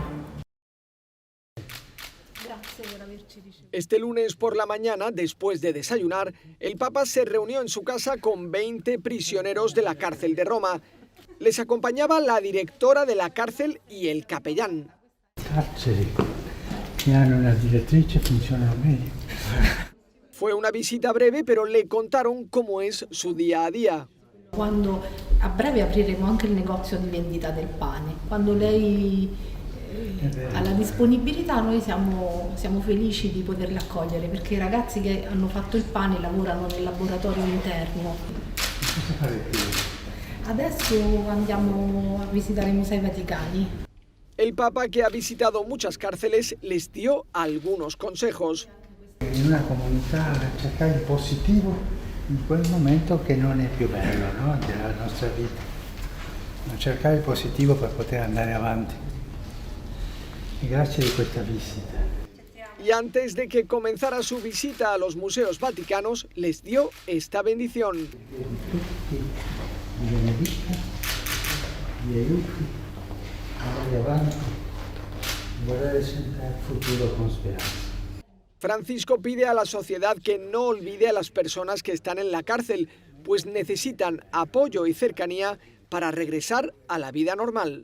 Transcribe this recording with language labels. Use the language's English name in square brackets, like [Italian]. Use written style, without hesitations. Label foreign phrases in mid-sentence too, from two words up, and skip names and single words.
[Spanish] Este lunes por la mañana, después de desayunar, el Papa se reunió en su casa con 20 prisioneros de la cárcel de Roma. Les acompañaba la directora de la cárcel y el capellán. Fue una visita breve, pero le contaron cómo es su día a día. [Italian] Quando a breve apriremo anche il negozio di vendita del pane. Quando lei ha la disponibilità, noi siamo felici di poterla accogliere, perché i ragazzi che hanno fatto il pane lavorano nel laboratorio interno. Adesso andiamo a visitare i Musei Vaticani. [Spanish] El Papa, que ha visitado muchas cárceles, les dio algunos consejos. [Italian] In una comunità cercare il positivo in quel momento che non è più bello, no? Della nostra vita. Cercare il positivo per poter andare avanti. [Spanish] Y gracias de esta visita. Y antes de que comenzara su visita a los museos vaticanos, les dio esta bendición. Francisco pide a la sociedad que no olvide a las personas que están en la cárcel, pues necesitan apoyo y cercanía para regresar a la vida normal.